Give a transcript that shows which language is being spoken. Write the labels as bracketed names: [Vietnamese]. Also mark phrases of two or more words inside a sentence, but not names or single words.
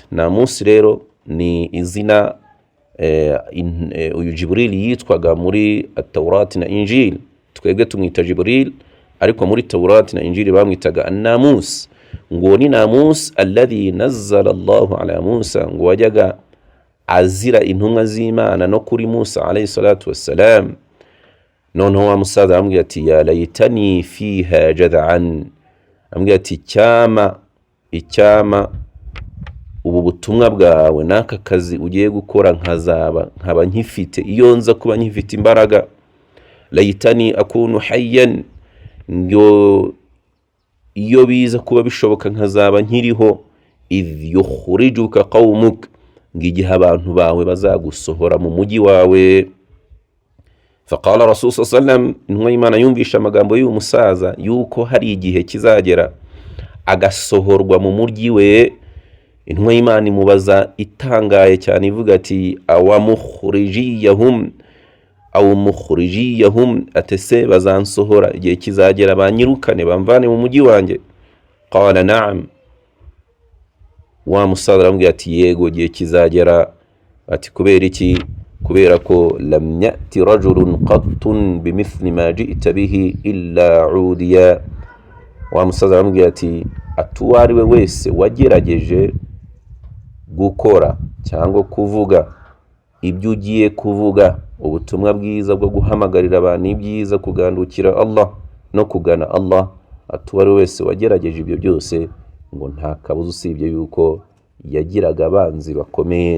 [Kinyarwanda] Namus rero ni izina uyu Jibril yitwaga muri at-Taurat na Injil, twebwe tumwita Jibril, ariko muri Taurat na Injil bamwitaga an-namus. Ngo ni [Arabic] ناموس الذي نزل الله على موسى, [Kinyarwanda] ngo wajyaga azira intumwa z'Imana no kuri Musa [Arabic] عليه الصلاة والسلام. [Kinyarwanda] Noneho wa musaza arambwira ati [Arabic] يا ليتني فيها جذعا, [Kinyarwanda] arambwira ati icyama ubu butumwa bwawe n'aka kazi ugiye gukora nkaba nkifite, iyo nza kuba nkifite imbaraga. [Arabic] ليتني أكون حيا, [Kinyarwanda] ngo iyo biza kuba bishoboka nkazaba nkiriho. [Arabic] إذ يخرجك قومك, [Kinyarwanda] ngigihe abantu bawe bazagusohora mu mugi wawe. [Arabic] فقال رسول صلى الله عليه وسلم, [Kinyarwanda] intumwa y'Imana yumvisha amagambo y'uyu musaza yuko hari igihe kizagera agasohorwa mu muryi we. Intumwa y'Imana imubaza itangaye cyane ivuga ati [Arabic] أو مخرجيهم, [Kinyarwanda] atese bazansohora igihe kizagera banyirukane bamvane mu mujyi wanjye? [Arabic] قال نعم, [Kinyarwanda] wa musaza arambwira ati yego igihe kizagera. Ati kubera iki? kubera ko [Arabic] لم يأت رجل قط بمثل ما جئت به إلا عودي. [Kinyarwanda] Wa musaza arambwira ati atuwariwe wese wagerageje gukora cyangwa kuvuga ibyo ugiye kuvuga, ubutumwa bwiza bwo guhamagarira abantu ibyiza, kugandukira Allah no kugana Allah, atuwariwe wese wagerageje ibyo byose, ngo nta kabuza usibye yuko yagiraga abanzi bakomeye.